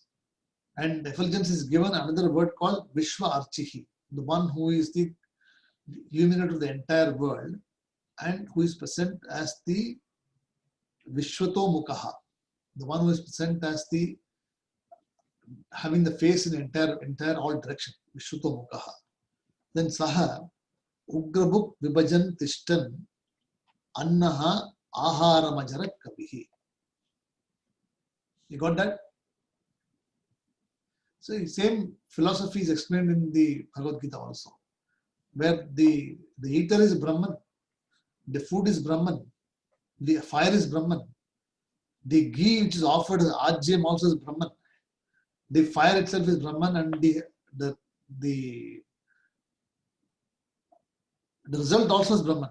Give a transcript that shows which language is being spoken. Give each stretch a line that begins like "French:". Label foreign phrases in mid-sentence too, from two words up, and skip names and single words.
English: And effulgence is given another word called Vishwarchihi, the one who is the illuminator of the entire world and who is present as the
Sanskrit: विश्वतोमुखः,
English: the one who is present as the having the face in entire all direction,
Sanskrit: विश्वतोमुखः. Then स उग्रभुक् विभजन् तिष्ठन् अन्नः आहरमजरः कविः.
English: You got that? So the same philosophy is explained in the Bhagavad Gita also, where the eater is Brahman, the food is Brahman, the fire is Brahman, the ghee which is offered as Ajyam also is Brahman, the fire itself is Brahman, and the result also is Brahman.